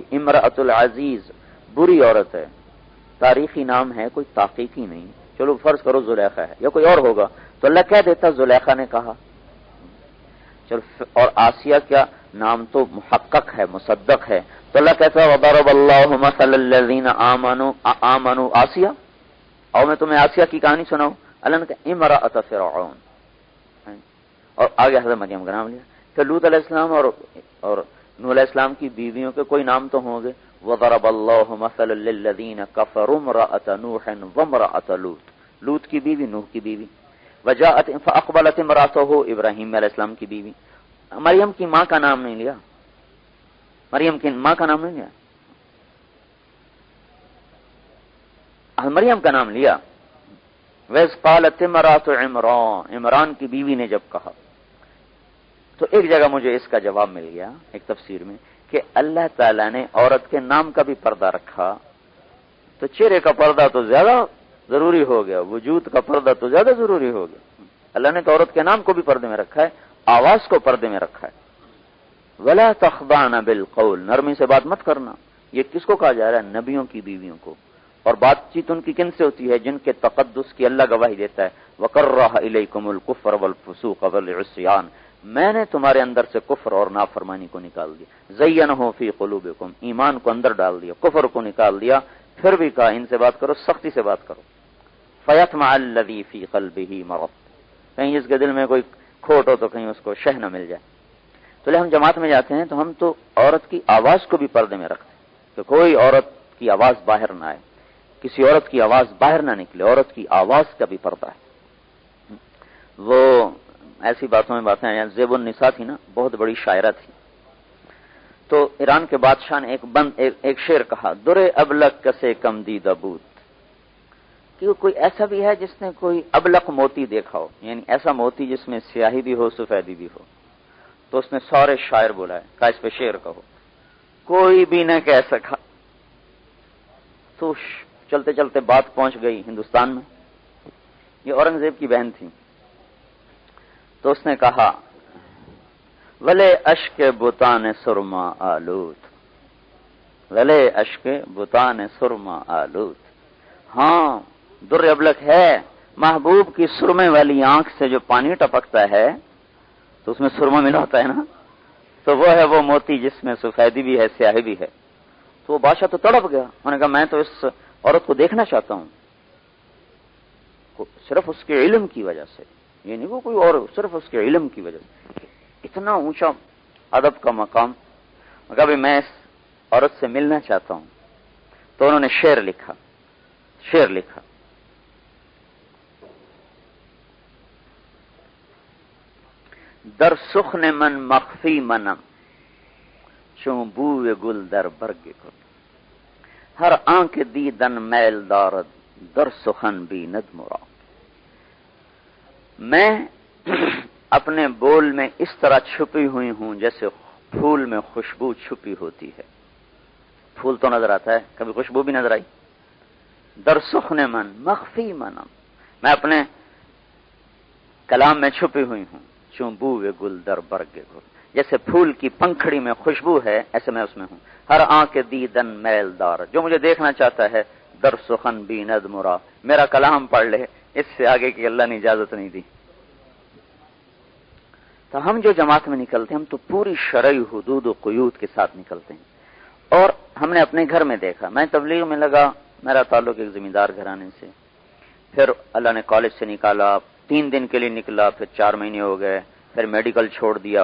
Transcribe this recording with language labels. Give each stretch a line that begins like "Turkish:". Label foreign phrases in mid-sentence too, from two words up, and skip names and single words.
Urdu: امرأۃ العزیز بری عورت ہے، تاریخی نام ہے، کوئی تحقیقی نہیں، چلو فرض کرو زلیخا ہے یا کوئی اور ہوگا تو اللہ کہہ دیتا زلیخا نے کہا، چلو، اور آسیہ کیا نام تو محقق ہے، مصدق ہے، تو اللہ کہتا ہے
Arabic: وضرب اللہ مثلا الذین آمنوا
Urdu: آسیہ، اور میں تمہیں آسیہ کی کہانی سناؤں، اللہ نے کہا
Arabic: امرأۃ فرعون،
Urdu: اور آگے حضرت مریم کا نام لیا۔ پھر لوط علیہ السلام اور نوح علیہ السلام کی بیویوں کے کوئی نام تو ہوں گے،
Arabic: وضرب اللہ مثلا للذین کفروا امرأۃ نوح وامرأۃ لوط،
Urdu: لوط کی بیوی، نوح کی بیوی،
Arabic: وجاءت فاقبلت امرأته
Urdu: ابراہیم علیہ السلام کی بیوی۔ مریم کی ماں کا نام نہیں لیا، مریم کی ماں کا نام نہیں لیا، مریم کا نام لیا۔
Arabic: وَإِذْ قَالَتِ امْرَأَتُ عِمْرَانَ،
Urdu: عمران کی بیوی نے جب کہا، تو ایک جگہ مجھے اس کا جواب مل گیا ایک تفسیر میں کہ اللہ تعالیٰ نے عورت کے نام کا بھی پردہ رکھا تو چہرے کا پردہ تو زیادہ ضروری ہو گیا، وجود کا پردہ تو زیادہ ضروری ہو گیا۔ اللہ نے تو عورت کے نام کو بھی پردے میں رکھا ہے، آواز کو پردے میں رکھا ہے۔
Arabic: وَلَا تَخْضَعْنَ بِالْقَوْلِ،
Urdu: نرمی سے بات مت کرنا۔ یہ کس کو کہا جا رہا ہے؟ نبیوں کی بیویوں کو۔ اور بات چیت ان کی کن سے ہوتی ہے؟ جن کے تقدس کی اللہ گواہی دیتا ہے،
Arabic: وَكَرَّهَ إِلَيْكُمُ الْكُفْرَ وَالْفُسُوقَ وَالْعِصْيَانَ،
Urdu: میں نے تمہارے اندر سے کفر اور نافرمانی کو نکال دیا،
Arabic: زَيَّنَهُ فِي قُلُوبِكُمْ،
Urdu: ایمان کو اندر ڈال دیا، کفر کو نکال دیا، پھر بھی کہا ان سے بات کرو، سختی سے بات کرو۔
Arabic: فَيَطْمَعَ الَّذِي فِي قَلْبِهِ مَرَضٌ،
Urdu: کہیں جس کے دل میں کوئی کھوٹ ہو تو کہیں اس کو شہ نہ مل جائے۔ تو لے ہم جماعت میں جاتے ہیں تو ہم تو عورت کی آواز کو بھی پردے میں رکھتے ہیں کہ کوئی عورت کی آواز باہر نہ آئے، کسی عورت کی آواز باہر نہ نکلے، عورت کی آواز کا بھی پردہ ہے۔ وہ ایسی باتوں میں باتیں ہیں، زیب النساء تھی نا، بہت بڑی شاعرہ تھی، تو ایران کے بادشاہ نے ایک شعر کہا،
Persian: در ابلق کسے کم دیدہ بود،
Urdu: کہ کوئی ایسا بھی ہے جس نے کوئی ابلق موتی دیکھا ہو، یعنی ایسا موتی جس میں سیاہی بھی ہو سفیدی بھی ہو۔ تو اس نے سارے شاعر بلائے، کہا اس پہ شعر کہو، کوئی بھی نہ کہہ سکا۔ تو چلتے چلتے بات پہنچ گئی ہندوستان میں، یہ اورنگزیب کی بہن تھی، تو اس نے کہا
Persian: ولے اشک بتان سرما آلود، ولے اشک بتان سرما آلود،
Urdu: ہاں
Persian: در ابلک
Urdu: ہے محبوب کی سرمے والی آنکھ سے جو پانی ٹپکتا ہے تو اس میں سرما ملا ہوتا ہے نا، تو وہ ہے وہ موتی جس میں سفیدی بھی ہے سیاہی بھی ہے. تو وہ بادشاہ تو تڑپ گیا. انہوں نے کہا میں تو اس عورت کو دیکھنا چاہتا ہوں، صرف اس کے علم کی وجہ سے، یہ نہیں وہ کوئی اور، صرف اس کے علم کی وجہ سے. اتنا اونچا ادب کا مقام. کبھی میں اس عورت سے ملنا چاہتا ہوں. تو انہوں نے شعر لکھا.
Persian: در سخن من مخفی منم چون بوی گل در برگ گل، ہر آنکھ دیدن میل دارد در سخن بیند مراد.
Urdu: میں اپنے بول میں اس طرح چھپی ہوئی ہوں جیسے پھول میں خوشبو چھپی ہوتی ہے. پھول تو نظر آتا ہے، کبھی خوشبو بھی نظر آئی.
Persian: در سخن من مخفی منم،
Urdu: میں اپنے کلام میں چھپی ہوئی ہوں.
Persian: چون بوئے گل در برگ گل،
Urdu: جیسے پھول کی پنکھڑی میں خوشبو ہے ایسے میں اس میں ہوں.
Persian: ہر آنکھ دیدن میل دار،
Urdu: جو مجھے دیکھنا چاہتا ہے
Persian: در سخن بیند مرا،
Urdu: میرا کلام پڑھ لے، اس سے آگے کی اللہ نے اجازت نہیں دی. تو ہم جو جماعت میں نکلتے ہیں ہم تو پوری شرعی حدود و قیود کے ساتھ نکلتے ہیں. اور ہم نے اپنے گھر میں دیکھا، میں تبلیغ میں لگا، میرا تعلق ایک زمیندار گھرانے سے، پھر اللہ نے کالج سے نکالا، 3 دن کے لیے نکلا، پھر 4 مہینے ہو گئے، پھر میڈیکل چھوڑ دیا.